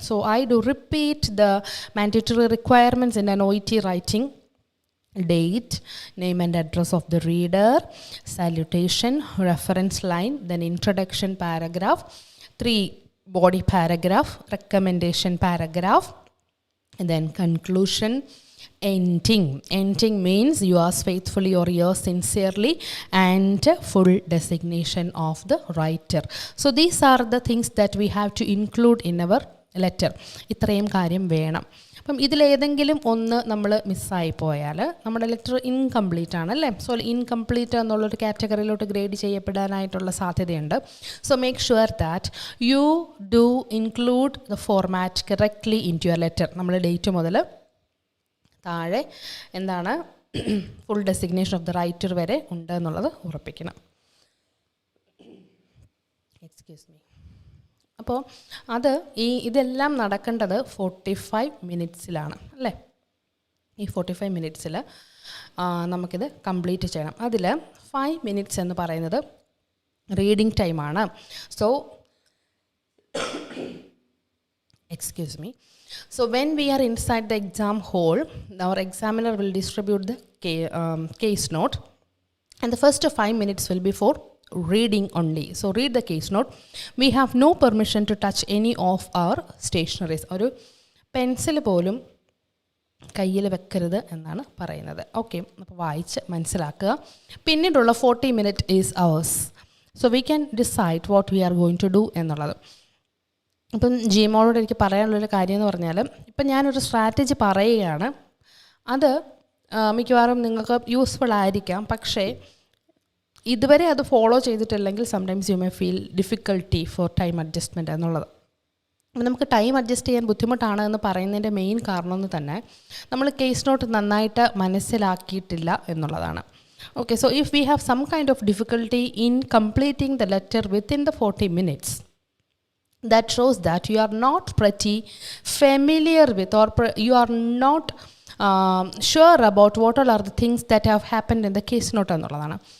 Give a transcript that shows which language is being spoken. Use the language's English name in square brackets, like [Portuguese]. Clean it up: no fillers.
[English] So I do repeat the mandatory requirements in an OET writing. Date, name and address of the reader, salutation, reference line, then introduction paragraph, 3 body paragraph, recommendation paragraph, and then conclusion, ending. Ending means yours faithfully or yours sincerely, and full designation of the writer. So these are the things that we have to include in our letter. [Malayalam] ഇത്രയും കാര്യം വേണം. അപ്പം ഇതിലേതെങ്കിലും ഒന്ന് നമ്മൾ മിസ്സായി പോയാൽ നമ്മുടെ ലെറ്റർ ഇൻകംപ്ലീറ്റ് ആണല്ലേ. സോ ഇൻകംപ്ലീറ്റ് എന്നുള്ളൊരു കാറ്റഗറിയിലോട്ട് ഗ്രേഡ് ചെയ്യപ്പെടാനായിട്ടുള്ള സാധ്യതയുണ്ട്. [English] So make sure that you do include the format correctly into your letter. [Malayalam] നമ്മൾ ഡേറ്റ് മുതൽ താഴെ എന്താണ് [English] full designation of the writer [Malayalam] വരെ ഉണ്ട് എന്നുള്ളത് ഉറപ്പിക്കണം. [English] Excuse me. [Malayalam] അപ്പോൾ ഇതെല്ലാം നടക്കേണ്ടത് 45 മിനിറ്റ്സിലാണ് അല്ലേ. ഈ 45 മിനിറ്റ്സിൽ നമുക്കിത് കംപ്ലീറ്റ് ചെയ്യണം. അതിൽ 5 മിനിറ്റ്സ് എന്ന് പറയുന്നത് റീഡിംഗ് ടൈമാണ്. [English] So excuse me. So when we are inside the exam hall, our examiner will distribute the case note, and the first 5 minutes will be for reading only. So read the case note. We have no permission to touch any of our stationaries. [Malayalam] ഒരു pencil പോലും കയ്യിൽ വെക്കരുത് എന്നാണ് പറയുന്നത്. Okay, അപ്പോൾ വായിച്ച് മനസ്സിലാക്കുക. പിന്നീടുള്ള [English] 40 minutes is ours. So we can decide what we are going to do [Malayalam] എന്നുള്ളത്. ഇപ്പം ജിമോളോട് എനിക്ക് പറയാനുള്ളൊരു കാര്യം എന്ന് പറഞ്ഞാൽ, ഇപ്പം ഞാനൊരു സ്ട്രാറ്റജി പറയുകയാണ്, അത് മിക്കവാറും നിങ്ങൾക്ക് യൂസ്ഫുൾ ആയിരിക്കാം. പക്ഷേ ഇതുവരെ അത് ഫോളോ ചെയ്തിട്ടില്ലെങ്കിൽ [English] sometimes you may feel difficulty for time adjustment [Malayalam] എന്നുള്ളത്. അപ്പം നമുക്ക് ടൈം അഡ്ജസ്റ്റ് ചെയ്യാൻ ബുദ്ധിമുട്ടാണ് എന്ന് പറയുന്നതിൻ്റെ മെയിൻ കാരണം എന്ന് തന്നെ നമ്മൾ കേസ് നോട്ട് നന്നായിട്ട് മനസ്സിലാക്കിയിട്ടില്ല എന്നുള്ളതാണ്. [English] okay, so if we have some kind of difficulty in completing the letter within the 40 minutes, that shows that you are not pretty familiar with or you are not sure about what all are the things that have happened in the case note [Malayalam] എന്നുള്ളതാണ്.